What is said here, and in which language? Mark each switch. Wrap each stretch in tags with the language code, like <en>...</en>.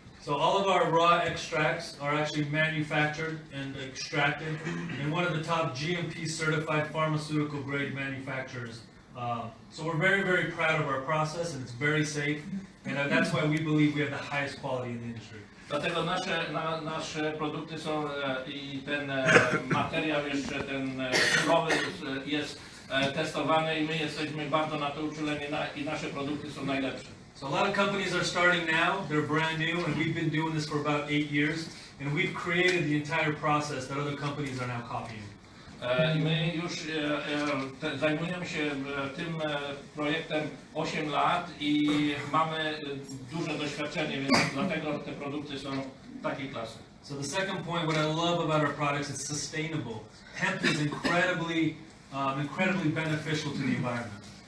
<en>So all of our raw extracts are actually manufactured and extracted in one of the top GMP certified pharmaceutical grade manufacturers. So we're very, very proud of our process and it's very safe, and that's why we believe we have the highest quality in the industry.</en> <pl>Dlatego nasze produkty są i ten materiał jeszcze, ten surowy jest testowany i my jesteśmy bardzo na to uczuleni i nasze produkty są najlepsze.</pl> <en>So a lot of companies are starting now, they're brand new, and we've been doing this for about 8 years. and we've created the entire process that other companies are now copying.</en> <pl>I my już zajmujemy się tym projektem 8 lat i mamy duże doświadczenie, więc dlatego te produkty są takiej klasy.</pl> <en>So the second point, what I love about our products, it's sustainable. Hemp is incredibly beneficial to the environment.</en>